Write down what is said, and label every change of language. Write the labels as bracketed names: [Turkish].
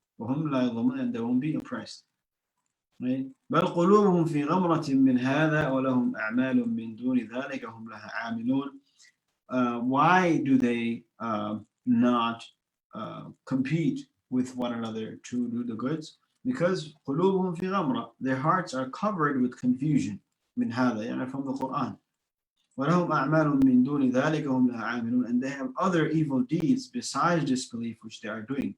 [Arabic] وهم لا يظلمون, [English] and they won't be oppressed. Right? [Arabic] بل قلوبهم في غمرة من هذا ولهم أعمال من دون ذلك هم لها عاملون. [English] Why do they not compete with one another to do the goods? Because [Arabic] قلوبهم في غمرة, [English] their hearts are covered with confusion. [Arabic] من هذا, يعني [English] from the Quran. [Arabic] وَلَهُمْ أَعْمَالٌ مِّن دُونِ ذَلِكَ هُمْ لَهَا عَامِلُونَ, [English] and they have other evil deeds besides disbelief which they are doing.